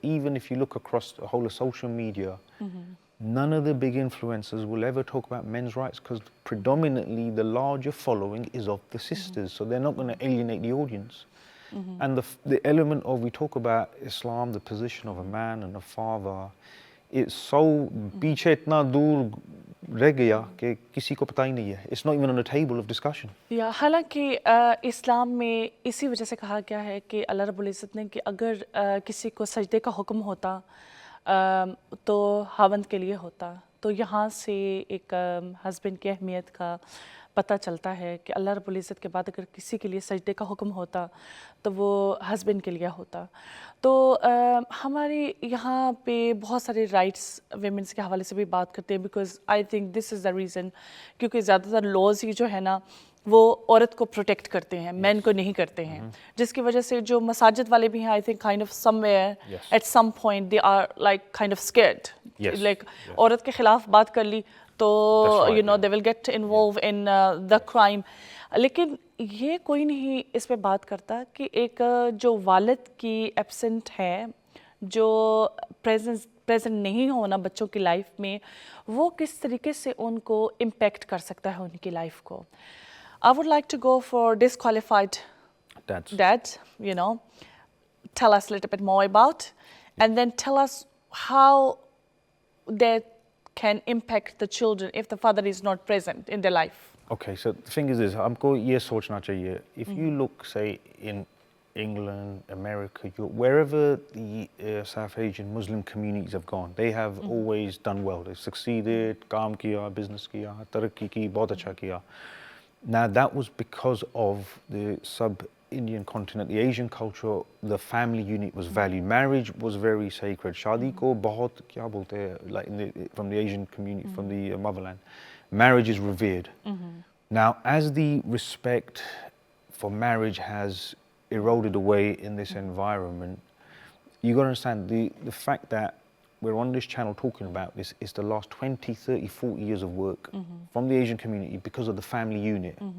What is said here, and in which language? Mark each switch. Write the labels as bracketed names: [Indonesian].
[English] Even if you look across the whole of social media, none of the big influencers will ever talk about men's rights because predominantly the larger following is of the sisters. So they're not going to alienate the audience. And the element of, we talk about Islam, the position of a man and a father, it's so पीछे इतना दूर रह गया कि किसी को पता ही नहीं है. It's not even on the table of discussion. [Hindi] या हालांकि इस्लाम में इसी वजह से कहा गया है कि अल्लाह रब्बुल इज़्ज़त ने कि अगर किसी को सजदे का हुक्म होता तो हावंद के लिए होता. तो यहाँ से एक हस्बैंड की अहमियत का पता चलता है कि अल्लाह रब्बुल इज़्ज़त के बाद अगर किसी के लिए सजदे का हुक्म होता तो वो हस्बैंड के लिए होता. तो हमारे यहाँ पे बहुत सारे राइट्स वेमेंस के हवाले से भी बात करते हैं because I think this is the reason क्योंकि ज़्यादातर लॉज ही जो है ना वो औरत को प्रोटेक्ट करते हैं, मैन को नहीं करते हैं, जिसकी वजह से जो मसाजिद वाले भी हैं I think kind of somewhere at some point दे are like kind of scared, like औरत के खिलाफ बात कर ली तो you know दे will get involve in the crime. लेकिन ये कोई नहीं इस पे बात करता कि एक जो वालिद की एब्सेंट है, जो प्रेजेंट नहीं होना बच्चों की लाइफ में, वो किस तरीके से उनको इम्पेक्ट कर सकता है उनकी लाइफ को. [English] I would like to go for disqualified dads, you know, tell us a little bit more about, and then tell us how that can impact the children if the father is not present in their life. Okay, so the thing is this, हमको ये सोचना चाहिए. If you look, say, in England, America, wherever the South Asian Muslim communities have gone, they have always done well. [Hindi] They've succeeded, काम किया, business किया, तरक्की की, बहुत अच्छा किया. [English] Now that was because of the sub-Indian continent, the Asian culture, the family unit was valued. Marriage was very sacred. Shaadi ko bahut kya bolte hai, like from the Asian community, from the motherland. Marriage is revered. Now, as the respect for marriage has eroded away in this environment, you got to understand the fact that we're on this channel talking about this is the last 20, 30, 40 years of work from the Asian community because of the family unit.